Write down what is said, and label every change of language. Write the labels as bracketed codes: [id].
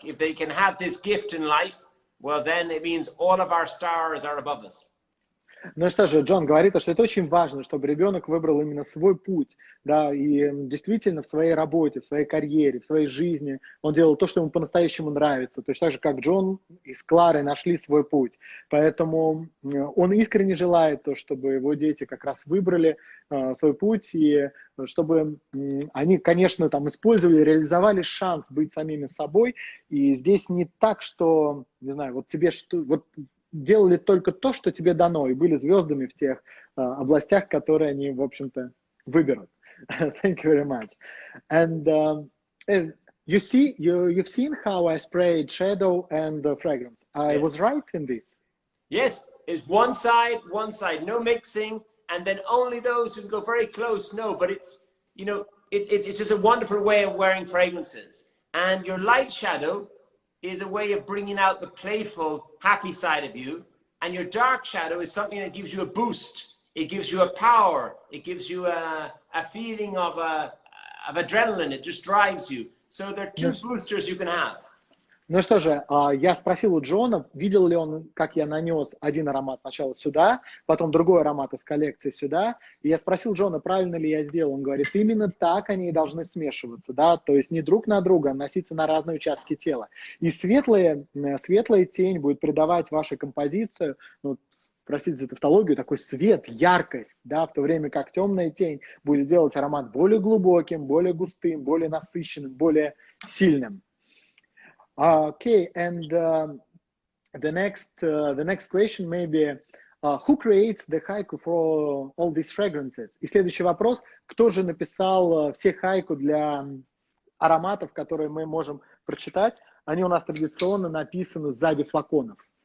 [en] If they can have this gift in life, well, then it means all of our stars are above us. [ru] Ну что же, Джон говорит, что это очень важно, чтобы ребенок выбрал именно свой путь, да, и действительно в своей работе, в своей карьере, в своей жизни он делал то, что ему по-настоящему нравится, точно так же, как Джон и с Кларой нашли свой путь. Поэтому он искренне желает то, чтобы его дети как раз выбрали свой путь, и чтобы они, конечно, там использовали, реализовали шанс быть самими собой. И здесь не так, что, не знаю, вот тебе что... Вот, делали только то, что тебе дано, и были звездами в тех областях, которые они, в общем-то, выберут. [en] Thank you very much. And you've seen how I sprayed shadow and fragrance. I was right in this. Yes, it's one side, no mixing, and then only those who go very close know. But it's, you know, it's just a wonderful way of wearing fragrances. And your light shadow is a way of bringing out the playful, happy side of you. And your dark shadow is something that gives you a boost. It gives you a power. It gives you a feeling of adrenaline. It just drives you. So there are two boosters you can have. [ru] Ну что же, я спросил у Джона, видел ли он, как я нанес один аромат сначала сюда, потом другой аромат из коллекции сюда. И я спросил Джона, правильно ли я сделал. Он говорит, именно так они и должны смешиваться, да, то есть не друг на друга, а носиться на разные участки тела. И светлая тень будет придавать вашей композиции, ну, простите за тавтологию, такой свет, яркость, да, в то время как темная тень будет делать аромат более глубоким, более густым, более насыщенным, более сильным. [en] Okay, and the next question maybe, who creates the haiku for all these fragrances? [ru] И следующий вопрос, кто же написал все хайку для ароматов, которые мы можем прочитать? Они у нас традиционно написаны сзади флаконов.